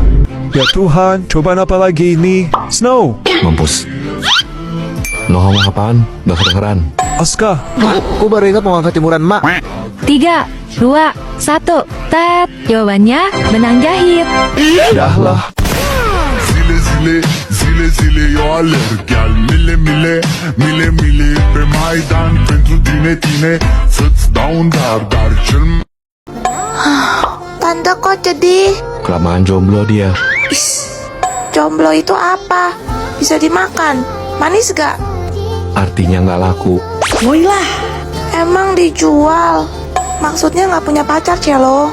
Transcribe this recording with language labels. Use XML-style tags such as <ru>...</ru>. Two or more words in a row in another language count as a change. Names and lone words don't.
<id>Ya Tuhan, cobaan apa lagi ini? Snow. Mampus. Lo ngomong apaan? Gak kedengeran. Aska. Aku baru ingat mau angkat jemuran mak. 3, 2, 1. Tet, jawabannya benang jahit. Dah lah.</id> <ro>Zile zile, zile zile eu alerg Iar mile mile, mile mile Pe Maidan pentru tine, tine Să-ți dau un dar, dar cel mai</ro> <id>Tante kok jadi Kelamaan jomblo dia. jomblo itu apa? Bisa dimakan? Manis gak? Artinya nggak laku. Woilah. Emang dijual? Maksudnya nggak punya pacar, Celo?</id>